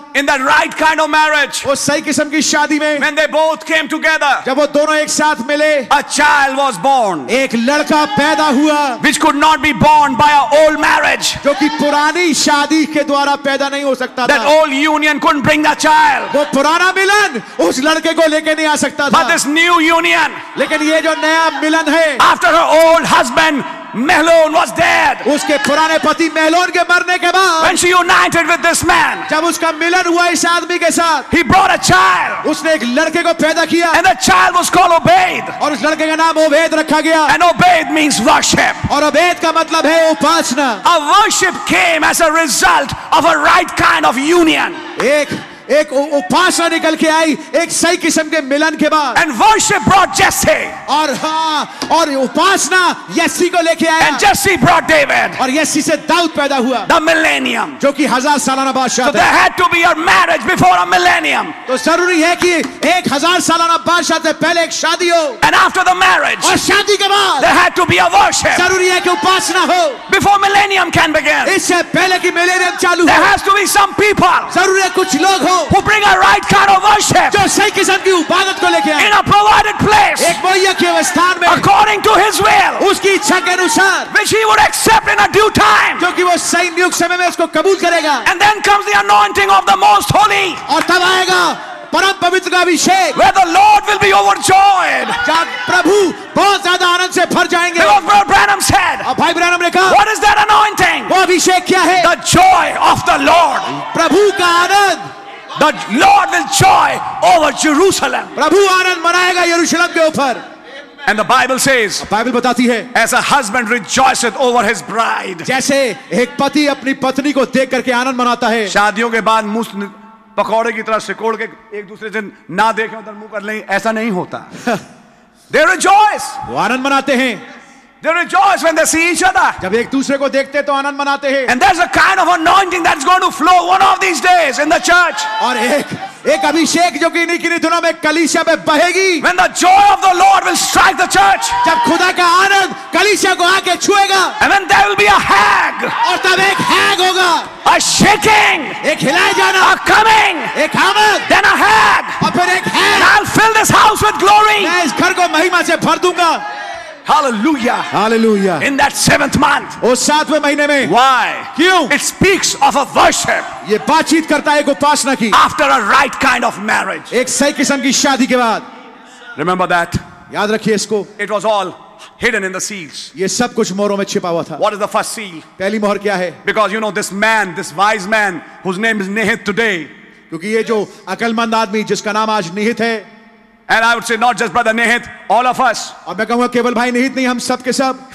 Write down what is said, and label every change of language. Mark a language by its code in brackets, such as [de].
[en] in that right kind of marriage, [hi] वो सही किस्म की शादी में [en] when they both came together, [hi] जब वो दोनों एक साथ मिले, [en] a child was born, [hi] एक लड़का पैदा हुआ [en] which could not be born by an old marriage. [hi] जो कि पुरानी शादी के द्वारा पैदा नहीं हो सकता [en] That [hi] था। [en] old union couldn't bring that child. [hi] वो पुराना मिलन उस लड़के को लेके नहीं आ सकता [en] But [hi] था। [en] this new union, [hi] लेकिन ये जो नया मिलन है, [en] after her old husband Mahlon was dead, [hi] उसके पुराने पति महलोन के मरने के बाद [en] when she united with this man, [hi] जब उसका मिलन हुआ इस आदमी के साथ, [en] he brought a child, [hi] उसने एक लड़के को पैदा किया [en] and the child was called Obed. [hi] और उस लड़के का नाम ओबेद रखा गया। [en] And Obed means worship. [hi] और ओबेद का मतलब है उपासना। [en] A worship came as a result of a right kind of union. [hi] एक उपासना निकल के आई एक सही किस्म के मिलन के बाद। [en] And worship brought Jesse. [hi] और उपासना यस्सी को लेके आया। [en] And Jesse brought David. [hi] और यस्सी से दाऊद पैदा हुआ, [en] The millennium. [hi] जो कि 1000 सालाना बादशाह [en] So there [hi] था। [en] had to be a marriage before a millennium. [hi] तो जरूरी है कि 1000 सालाना बादशाह से पहले एक शादी हो, [en] And after the marriage, [hi] और शादी के बाद [en] there had to be a worship. [hi] जरूरी है कि उपासना हो। [en] Before millennium can begin, [hi] इससे पहले कि मिलेनियम चालू [en] there [hi] हो, [en] has to be some people [hi] जरूरी है कुछ लोग हो हो, [en] who bring a right kind of worship [hi] जो सही किस्म की इबादत को लेके आए [en] in a provided place [hi] एक मुहैया किए हुए स्थान में [en] according to his will, [hi] उसकी इच्छा के अनुसार, [en] which he would accept in a due time. [hi] जो कि वो सही नियुक्त समय में उसको कबूल करेगा। [en] And then comes the anointing of the most holy, [hi] और तब आएगा परम पवित्र का अभिषेक, [en] where the Lord will be overjoyed. [hi] जहाँ प्रभु बहुत ज्यादा आनंद से भर जाएंगे। [en] Because Brother Branham said, [hi] और भाई ब्रैनम ने कहा, [en] what is that anointing? [hi] वो अभिषेक क्या है? [en] The joy of the Lord. [hi] प्रभु का आनंद। [en] The Lord will joy over Jerusalem. [hi] प्रभु आनंद मनाएगा यरूशलेम के ऊपर। [en] And the Bible says, [hi] Bible बताती है, [en] as a husband rejoiceth over his bride. [hi] जैसे एक पति अपनी पत्नी को देख करके आनंद मनाता है। शादियों के बाद मुंह पकौड़े की तरह सिकोड़ के एक दूसरे से ना देखें उधर मुंह कर लें, ऐसा नहीं होता। [en] They rejoice. [hi] वो आनंद मनाते हैं। [en] They rejoice when they see each other. [hi] जब एक दूसरे को देखते तो आनंद मनाते हैं। [en] And there's a kind of anointing that's going to flow one of these days in the church. [hi] और एक अभिषेक जो कि इन्हीं किन्हीं दिनों में कलीसिया पे बहेगी। [en] When the joy of the Lord will strike the church. [hi] जब खुदा का आनंद कलीसिया को आके छुएगा। [en] And then there will be a hag. [hi] और तब एक हैग होगा। [en] A shaking. [hi] एक हिलाए जाना। [en] A coming. [hi] एक आमद। [en] Then a hag. [hi] और फिर एक हैग। [en] And I'll fill this house with glory. [hi] मैं इस घर को महिमा से भर दूंगा। [en] Hallelujah. [hi] Hallelujah. [en] In that 7th month. [hi] उस 7वें महीने में। [en] Why? [hi] क्यों? [en] It speaks of a worship. [hi] ये बातचीत करता है एक उपासना की। [en] After a right kind of marriage. [hi] एक सही किस्म की शादी के बाद। [en] Remember that. [hi] याद रखिए इसको। [en] It was all hidden in the seals. [hi] ये सब कुछ मोहरों में छिपा हुआ था। [en] What is the first seal? [hi] पहली मोहर क्या है? [en] Because you know this man, this wise man, whose name is Nihit today. [hi] क्योंकि ये जो अकलमंद आदमी जिसका नाम आज निहित है। [en] And I would say not just brother Nihit, all of us. [hi] और मैं कहूँगा केवल भाई निहित नहीं, हम सब के सब